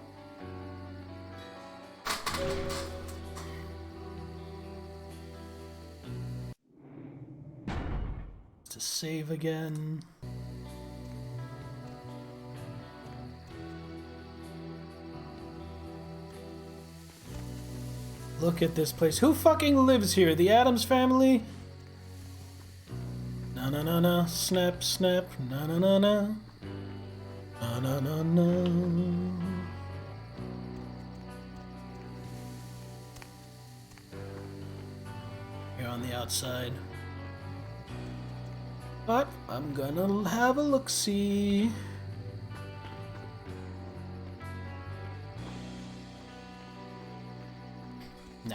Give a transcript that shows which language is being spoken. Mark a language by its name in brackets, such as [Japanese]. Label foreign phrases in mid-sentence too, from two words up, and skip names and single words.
[English] To save again. Look at this place. Who fucking lives here? The Addams family? Na na na na. Snap, snap. Na na na na. Na na na na. Here on the outside. But I'm gonna have a look-see. No.